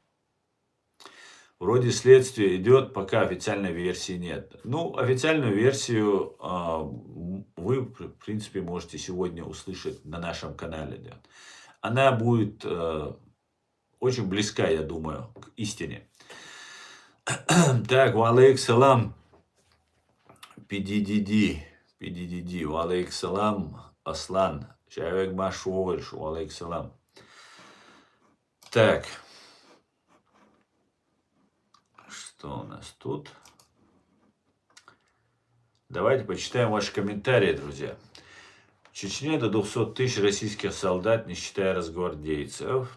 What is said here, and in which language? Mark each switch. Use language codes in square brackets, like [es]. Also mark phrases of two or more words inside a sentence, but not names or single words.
[ru] Вроде следствие идет, пока официальной версии нет. Ну, официальную версию вы, в принципе, можете сегодня услышать на нашем канале. Да. Она будет очень близка, я думаю, к истине. Так, [ar] وعليك السلام, PDDD, وعليك السلام, Аслан, человек Машуэль, وعليك السلام. [ru] Так. Что у нас тут? Давайте почитаем ваши комментарии, друзья. В Чечне до 200 тысяч российских солдат, не считая разгвардейцев.